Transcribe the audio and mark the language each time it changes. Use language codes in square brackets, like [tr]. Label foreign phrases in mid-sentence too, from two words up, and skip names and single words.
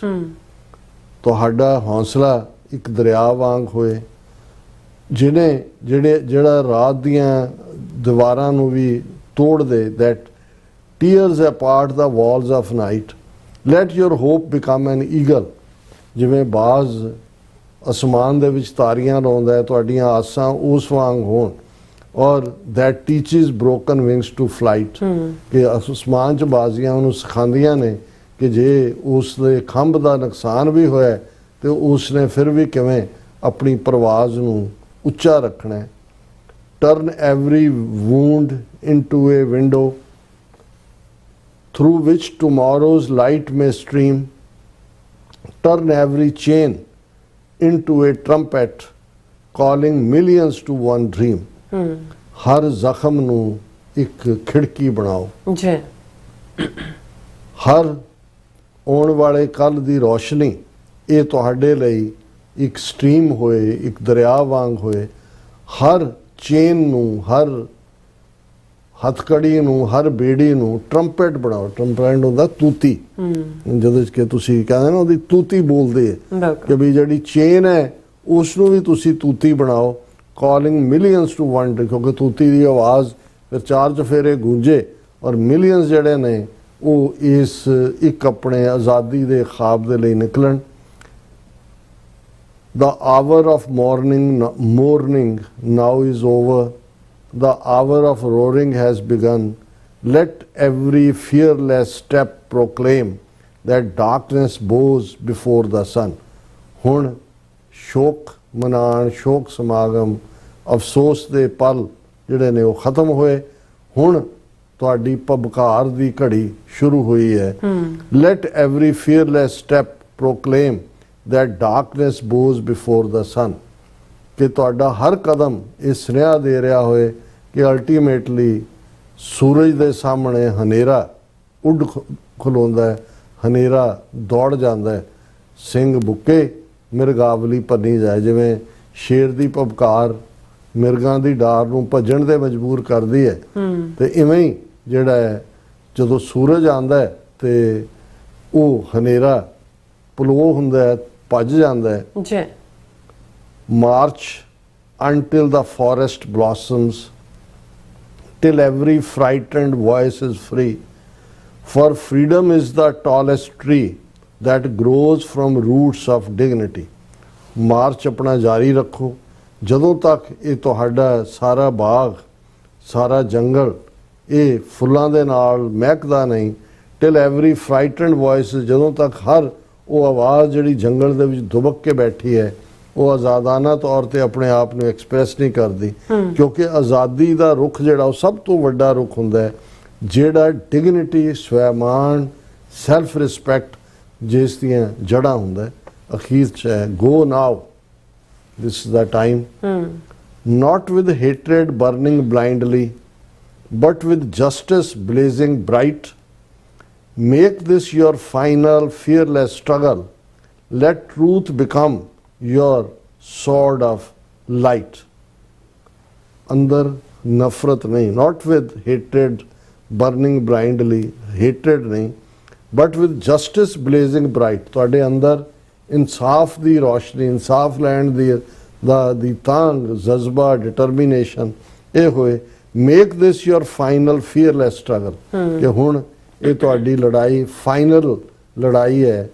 [pa] ਤੁਹਾਡਾ ਹੌਸਲਾ ਇੱਕ ਦਰਿਆ ਵਾਂਗ ਹੋਏ ਜਿਹੜਾ ਰਾਤ ਦੀਆਂ ਦੀਵਾਰਾਂ ਨੂੰ ਵੀ ਤੋੜ ਦੇ। [en] that tears apart the walls of night, let your hope become an eagle, [pa] ਜਿਵੇਂ ਬਾਜ਼ ਅਸਮਾਨ ਦੇ ਵਿੱਚ ਤਾਰੀਆਂ ਲਾਉਂਦਾ ਹੈ, ਤੁਹਾਡੀਆਂ ਆਸਾਂ ਉਸ ਵਾਂਗ ਹੋਣ। ਔਰ [en] that teaches broken wings to flight [pa] ਕਿ ਅਸਮਾਨ 'ਚ ਬਾਜ਼ੀਆਂ ਉਹਨੂੰ ਸਿਖਾਉਂਦੀਆਂ ਨੇ ਕਿ ਜੇ ਉਸ ਦੇ ਖੰਭ ਦਾ ਨੁਕਸਾਨ ਵੀ ਹੋਇਆ ਤੇ ਉਸ ਨੇ ਫਿਰ ਵੀ ਕਿਵੇਂ ਆਪਣੀ ਪ੍ਰਵਾਜ਼ ਨੂੰ ਉੱਚਾ ਰੱਖਣਾ ਹੈ। [en] Turn every wound into a window through which tomorrow's light may stream. Turn every chain into a trumpet calling millions to one dream. [pa] ਹਰ ਜ਼ਖਮ ਨੂੰ ਇੱਕ ਖਿੜਕੀ ਬਣਾਓ। ਜੀ ਹਰ ਆਉਣ ਵਾਲੇ ਕੱਲ ਦੀ ਰੋਸ਼ਨੀ ਇਹ ਤੁਹਾਡੇ ਲਈ ਇੱਕ ਸਟ੍ਰੀਮ ਹੋਏ, ਇੱਕ ਦਰਿਆ ਵਾਂਗ ਹੋਏ। ਹਰ ਚੇਨ ਨੂੰ, ਹਰ ਹੱਥਕੜੀ ਨੂੰ, ਹਰ ਬੇੜੀ ਨੂੰ ਟਰੰਪਟ ਬਣਾਓ। ਟਰੰਪਟ ਹੁੰਦਾ ਤੂਤੀ, ਜਦੋਂ ਕਿ ਤੁਸੀਂ ਕਹਿੰਦੇ ਨਾ ਉਹਦੀ ਤੂਤੀ ਬੋਲਦੇ ਹੈ ਕਿ ਵੀ ਜਿਹੜੀ ਚੇਨ ਹੈ ਉਸ ਨੂੰ ਵੀ ਤੁਸੀਂ ਤੂਤੀ ਬਣਾਓ। [en] calling millions to one, [pa] ਕਿਉਂਕਿ ਤੂਤੀ ਦੀ ਆਵਾਜ਼ ਫਿਰ ਚਾਰ ਚਫੇਰੇ ਗੂੰਜੇ ਔਰ ਮਿਲੀਅਨਸ ਜਿਹੜੇ ਨੇ ਉਹ ਇਸ ਇੱਕ ਆਪਣੇ ਆਜ਼ਾਦੀ ਦੇ ਖਾਬ ਦੇ ਲਈ ਨਿਕਲਣ। [en] The hour of mourning now is over. The hour of roaring has begun. Let every fearless step proclaim that darkness bows before the sun. [pa] ਹੁਣ ਸ਼ੋਕ ਮਨਾਉਣ, ਸ਼ੋਕ ਸਮਾਗਮ, ਅਫਸੋਸ ਦੇ ਪਲ ਜਿਹੜੇ ਨੇ ਉਹ ਖਤਮ ਹੋਏ। ਹੁਣ ਤੁਹਾਡੀ ਪਬਕਾਰ ਦੀ ਘੜੀ ਸ਼ੁਰੂ ਹੋਈ ਹੈ। [en] Let every fearless step proclaim that darkness bows before the sun. [pa] ਕਿ ਤੁਹਾਡਾ ਹਰ ਕਦਮ ਇਹ ਸੁਨੇਹਾ ਦੇ ਰਿਹਾ ਹੋਏ ਕਿ ਅਲਟੀਮੇਟਲੀ ਸੂਰਜ ਦੇ ਸਾਹਮਣੇ ਹਨੇਰਾ ਉੱਡ ਖਲੋਂਦਾ ਹੈ, ਹਨੇਰਾ ਦੌੜ ਜਾਂਦਾ ਹੈ। ਸਿੰਘ ਬੁੱਕੇ ਮਿਰਗਾਵਲੀ ਭੰਨੀ ਜਾਏ, ਜਿਵੇਂ ਸ਼ੇਰ ਦੀ ਭਬਕਾਰ ਮਿਰਗਾਂ ਦੀ ਡਾਰ ਨੂੰ ਭੱਜਣ ਤੇ ਮਜਬੂਰ ਕਰਦੀ ਹੈ, ਤੇ ਇਵੇਂ ਹੀ ਜਿਹੜਾ ਹੈ ਜਦੋਂ ਸੂਰਜ ਆਉਂਦਾ ਹੈ ਤੇ ਉਹ ਹਨੇਰਾ ਪਲੋ ਹੁੰਦਾ ਹੈ, ਭੱਜ ਜਾਂਦਾ ਹੈ। ਜੀ [en] March until the forest blossoms, till every frightened voice is free. For freedom is the tallest tree that grows from roots of dignity. [pa] ਮਾਰਚ ਆਪਣਾ ਜਾਰੀ ਰੱਖੋ ਜਦੋਂ ਤੱਕ ਇਹ ਤੁਹਾਡਾ ਸਾਰਾ ਬਾਗ, ਸਾਰਾ ਜੰਗਲ ਇਹ ਫੁੱਲਾਂ ਦੇ ਨਾਲ ਮਹਿਕਦਾ ਨਹੀਂ। [en] till every frightened voice, [pa] ਜਦੋਂ ਤੱਕ ਹਰ ਉਹ ਆਵਾਜ਼ ਜਿਹੜੀ ਜੰਗਲ ਦੇ ਵਿੱਚ ਦੁਬਕ ਕੇ ਬੈਠੀ ਹੈ ਉਹ ਆਜ਼ਾਦਾਨਾ ਤੌਰ ਤੇ ਆਪਣੇ ਆਪ ਨੂੰ ਐਕਸਪ੍ਰੈਸ ਨਹੀਂ ਕਰਦੀ, ਕਿਉਂਕਿ ਆਜ਼ਾਦੀ ਦਾ ਰੁੱਖ ਜਿਹੜਾ ਉਹ ਸਭ ਤੋਂ ਵੱਡਾ ਰੁੱਖ ਹੁੰਦਾ ਹੈ ਜਿਹੜਾ ਡਿਗਨਿਟੀ, ਸਵੈਮਾਨ, [en] self respect [pa] ਜਿਸ ਦੀਆਂ ਜੜ੍ਹਾਂ ਹੁੰਦਾ ਹੈ। ਅਖੀਰ 'ਚ ਹੈ [en] go now, this is the time, not with hatred burning blindly but with justice blazing bright. Make this your final fearless struggle. Let truth become your sword of light. [hi] अंदर नफरत नहीं, [en] not with hatred burning blindly, hatred नहीं, but with justice blazing bright. [pa] ਤੁਹਾਡੇ ਅੰਦਰ ਇਨਸਾਫ ਦੀ ਰੋਸ਼ਨੀ, ਇਨਸਾਫ ਲੈਣ ਦੀ ਤਾਂਗ, ਜਜ਼ਬਾ, ਡਿਟਰਮੀਨੇਸ਼ਨ ਇਹ ਹੋਏ। [en] make this your final fearless struggle, [pa] ਕਿ ਹੁਣ ਇਹ ਤੁਹਾਡੀ ਲੜਾਈ ਫਾਈਨਲ ਲੜਾਈ ਹੈ।